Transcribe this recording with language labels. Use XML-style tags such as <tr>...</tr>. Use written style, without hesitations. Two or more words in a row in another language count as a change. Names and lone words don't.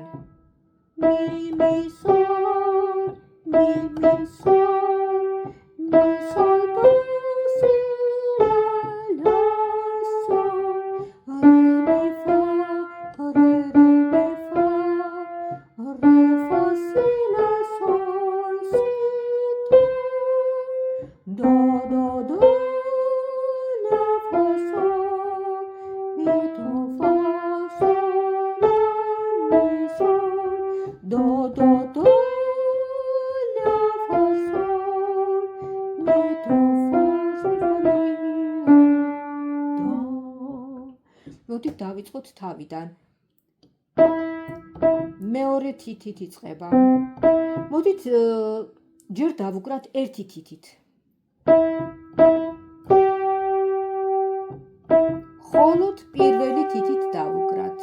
<ka>მი სოლ, მი სოლ, მი სოლ დო სი ლა სოლ, რე მი ფა, რე მი ფა, რე ფა სი ლა სოლ სი დო, დო დო ლა</ka> <ru>фа соль, ми до фа соль ми соль, до ля фа соль, ми до фа соль ми დო.</ru> <ka>მოდით დავიწყოთ თავიდან. მეორე თითით იწყება. მოდით ჯერ დავუკრათ ერთი თითით. ხოლოდ პირველი თითით დავუკრათ.</ka>